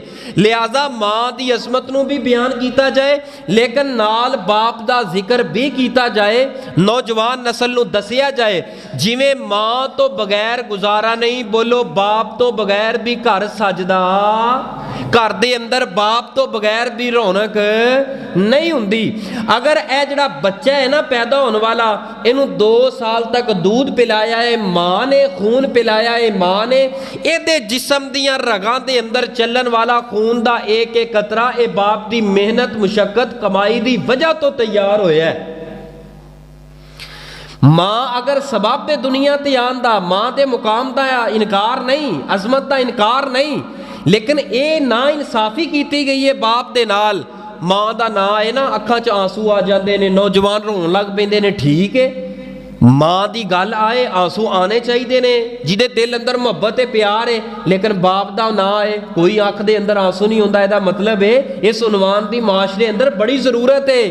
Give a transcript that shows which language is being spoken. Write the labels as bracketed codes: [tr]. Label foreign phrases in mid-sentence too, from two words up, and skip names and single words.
[pa] لہذا ماں دی عظمت نو بھی بیان کیتا جائے لیکن نال باپ دا ذکر بھی کیتا جائے، نوجوان نسل نو دسیا جائے جویں ماں تو بغیر گزارا نہیں، بولو باپ تو بغیر بھی گھر سجدا، گھر دے اندر باپ تو بغیر بھی رونق نہیں ہوندی۔ اگر اے جڑا بچہ ہے نا پیدا ہونے والا، اینو 2 سال تک دودھ پلایا ہے ماں نے، خون پلایا ہے ماں نے، اے دے جسم دیاں رگاں دے اندر چلن والا خون دا ایک ایک قطرہ اے باپ دی محنت مشقت کمائی دی وجہ تو تیار ہویا ہے۔ ماں اگر سبب دنیا تے آندا، ماں دے مقام دا انکار نہیں، عظمت دا انکار نہیں، لیکن اے نا انصافی کیتی گئی ہے باپ دے نال، ਮਾਂ ਦਾ ਨਾਂ ਆਏ ਨਾ ਅੱਖਾਂ 'ਚ ਆਂਸੂ ਆ ਜਾਂਦੇ ਨੇ, ਨੌਜਵਾਨ ਰੋਣ ਲੱਗ ਪੈਂਦੇ ਨੇ। ਠੀਕ ਹੈ, ਮਾਂ ਦੀ ਗੱਲ ਆਏ ਆਂਸੂ ਆਣੇ ਚਾਹੀਦੇ ਨੇ, ਜਿਹਦੇ ਦਿਲ ਅੰਦਰ ਮੁਹੱਬਤ ਤੇ ਪਿਆਰ ਹੈ। ਲੇਕਿਨ ਬਾਪ ਦਾ ਨਾਂ ਆਏ ਕੋਈ ਅੱਖ ਦੇ ਅੰਦਰ ਆਂਸੂ ਨਹੀਂ ਹੁੰਦਾ। ਇਹਦਾ ਮਤਲਬ ਹੈ ਇਸ ਉਨਵਾਨ ਦੀ ਮਾਸ਼ਰੇ ਅੰਦਰ ਬੜੀ ਜ਼ਰੂਰਤ ਹੈ।